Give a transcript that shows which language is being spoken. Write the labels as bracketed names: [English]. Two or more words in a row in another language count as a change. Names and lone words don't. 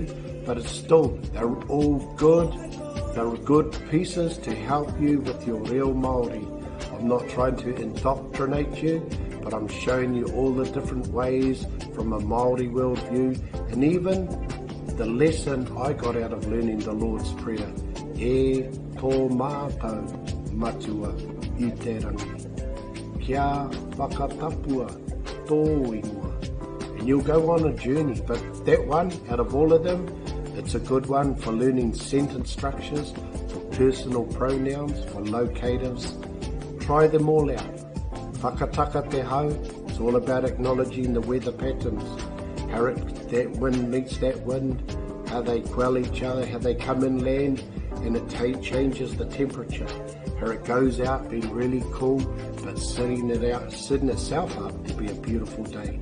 [English] But it's still, they're all good. They're good pieces to help you with your [Māori] reo Māori. [English] I'm not trying to indoctrinate you, but I'm showing you all the different ways from a Māori worldview, and even the lesson I got out of learning the Lord's Prayer. [Māori] E tō mātou matua I te rangi. Kia whakatapua tō ingoa. [English] And you'll go on a journey, but that one, out of all of them, it's a good one for learning sentence structures, for personal pronouns, for locatives. Try them all out. [Māori] Whakataka te hau, [English] it's all about acknowledging the weather patterns. How that wind meets that wind, how they quell each other, how they come inland, and it changes the temperature. How it goes out being really cool, but setting itself up to be a beautiful day.